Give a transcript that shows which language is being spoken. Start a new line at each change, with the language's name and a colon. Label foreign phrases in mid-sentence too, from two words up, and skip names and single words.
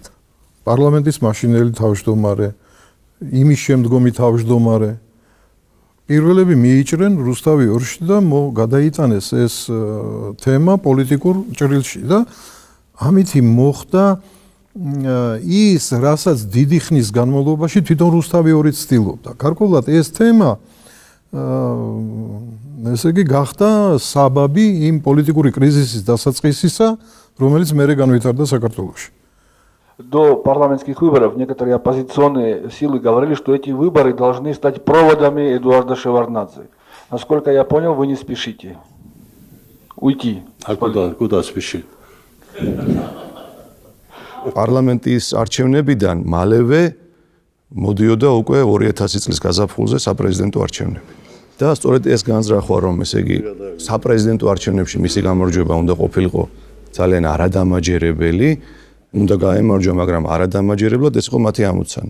Georgian: პარლამენტის მაშინელი თავმჯდომარე, იმის შემდგომი თავმჯდომარე პირველები მიიჭრენ რუსთავიორში და გადაიტანეს ეს თემა პოლიტიკურ ჭრილში და ამითი მოხდა ის, რასაც დიდი ხნის განმავლობაში თვითონ რუსთავიორი ცდილობდა. გარკვეულად ეს თემა ესე იგი გახდა საბაბი იმ პოლიტიკური კრიზისის დასაწყისისა, რომელიც მერე განვითარდა საქართველოში.
Russian: До парламентских выборов некоторые оппозиционные силы говорили, что эти выборы должны стать проводами Эдуарда Шеварднадзе. Насколько я понял, вы не спешите уйти. А куда спешить?
Georgian: Парламентის არჩევნებიდან მალევე მოდიოდა უკვე 2000 წლის გაზაფხულზე საპრეზიდენტო არჩევნები. და სწორედ ეს განზრახვა, რომ ესე იგი საპრეზიდენტო არჩევნებში მისი გამარჯვება უნდა ყოფილიყო ძალიან არადამაჯერებელი, უნდა გაემარჯვა, მაგრამ არადამაჯერებლად ეს იყო მათი ამოცანა.